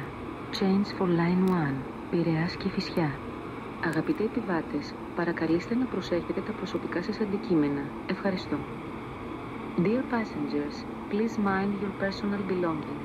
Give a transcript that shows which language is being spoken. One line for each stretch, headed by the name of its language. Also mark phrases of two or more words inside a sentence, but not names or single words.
English: Change for line 1,
Greek: Πειραιάς Κηφισιά. Αγαπητοί επιβάτες, παρακαλείστε να προσέχετε τα προσωπικά σας αντικείμενα. Ευχαριστώ.
English: Dear passengers, please mind your personal belongings.